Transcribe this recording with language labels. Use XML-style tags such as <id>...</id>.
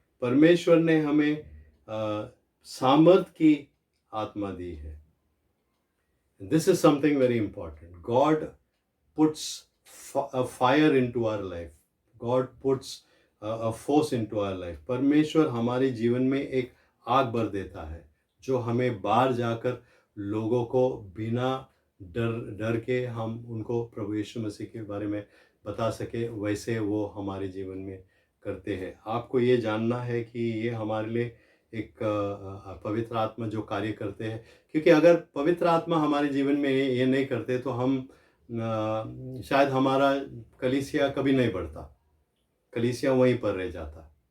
<hi>परमेश्वर ने हमें सामर्थ की आत्मा दी है।</hi> <en>This is something very important. God puts a fire into our life. God puts a force into our life.</en> <hi>परमेश्वर हमारे जीवन में एक आग भर देता है जो हमें बाहर जाकर लोगों को बिना डर के हम उनको प्रभु यीशु मसीह के बारे में बता सके, वैसे वो हमारे जीवन में करते हैं। आपको ये जानना है कि ये हमारे लिए एक पवित्र आत्मा जो कार्य करते हैं, क्योंकि अगर पवित्र आत्मा हमारे जीवन में ये नहीं करते तो हम शायद हमारा कलीसिया कभी नहीं बढ़ता, कलीसिया वहीं पर रह जाता।</hi>